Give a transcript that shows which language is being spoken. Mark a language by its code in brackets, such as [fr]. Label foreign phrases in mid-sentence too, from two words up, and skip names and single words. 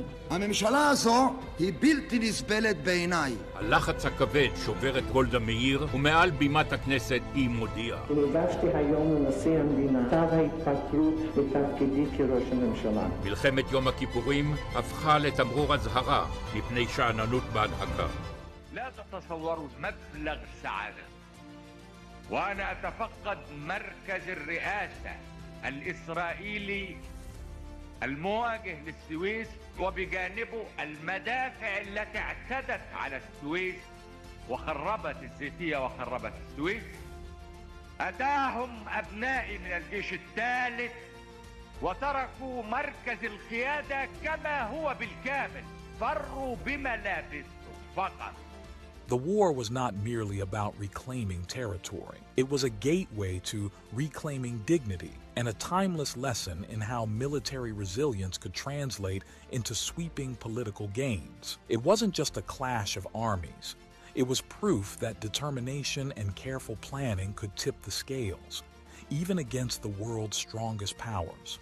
[he] הממשלה הזו היא בלתי נסבלת בעיניי. הלחץ הכבד שובר את גולדה מאיר, ומעל בימת הכנסת היא מודיעה. הגשתי היום לנשיא המדינה כתב ההתפטרות בתפקידי כראש הממשלה. מלחמת יום הכיפורים הפכה לתמרור אזהרה מפני שאננות בהנהגה. [ar] لا تتصوروا مبلغ السعادة وأنا أتفقد مركز الرئاسة الإسرائيلي المواجه للسويس وبجانبه المدافع التي اعتدت على السويس وخربت الزيتية وخربت السويس. أتاهم أبنائي من الجيش الثالث وتركوا مركز القيادة كما هو بالكامل، فروا بملابسهم فقط. [en] The war was not merely about reclaiming territory. It was a gateway to reclaiming dignity and a timeless lesson in how military resilience could translate into sweeping political gains. It wasn't just a clash of armies. It was proof that determination and careful planning could tip the scales, even against the world's strongest powers.